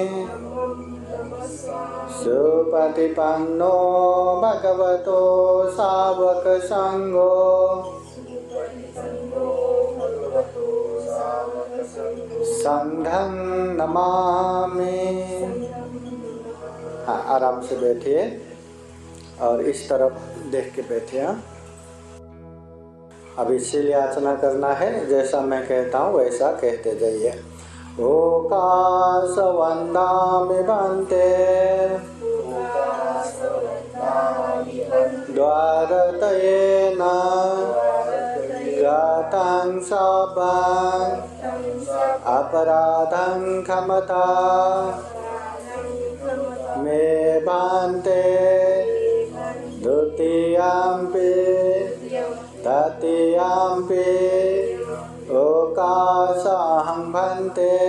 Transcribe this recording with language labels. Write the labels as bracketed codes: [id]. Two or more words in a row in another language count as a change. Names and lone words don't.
[pi] सुपतिपन्नो भगवतो सावक संघो संघं नमामि। [hi] हाँ, आराम से बैठिए और इस तरफ देख के बैठिए। अब इसीलिए याचना करना है, जैसा मैं कहता हूँ वैसा कहते जाइए। [pi] ओकाश वंदामि भन्ते द्वारतयेन गतं सभां अपराधं क्षमता मे भन्ते द्वितीयम्पि तृतीयम्पि ओकाशाहं भन्ते।